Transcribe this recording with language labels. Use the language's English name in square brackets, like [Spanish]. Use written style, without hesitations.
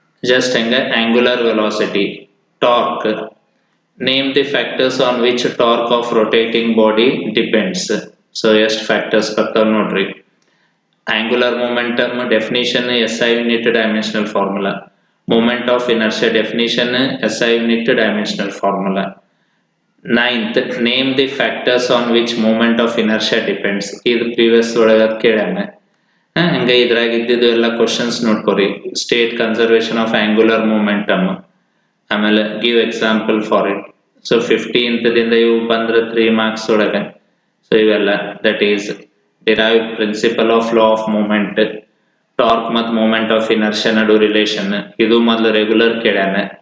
[English] Just ಹೆಂಗ angular velocity, torque. Name the factors on which torque of rotating body depends. [Kannada] So ಎಷ್ಟು factors ಬರ್ತಾವ ನೋಡ್ರಿ. [English] Angular momentum definition SI unit dimensional formula. Moment of inertia definition SI unit dimensional formula. 9th, name the factors on which moment of inertia depends. [Kannada] ಇದು previous ಒಳಗೆ ಕೇಳ್ಯಾನ. ಹಂಗ ಇದ್ರಾಗ ಇದ್ದಿದ್ದು ಎಲ್ಲ questions ನೋಡ್ಕೋರಿ. [English] state conservation of angular momentum, [Kannada] ಆಮೇಲೆ [English] Give example for it. [Kannada] So 15th ದಿಂದ ಇವು ಬಂದ್ರೆ 3 marks ಒಳಗೆ. ಸೊ ಇವೆಲ್ಲ [English] that is derive principle of law of moment, [Kannada] torque ಮತ್ತು ಮೂಮೆಂಟ್ ಆಫ್ ಇನರ್ಷಿಯಾ ನಡು ರಿಲೇಷನ್, ಇದು ಮೊದಲು ರೆಗ್ಯುಲರ್ ಕೇಳ್ಯಾನ.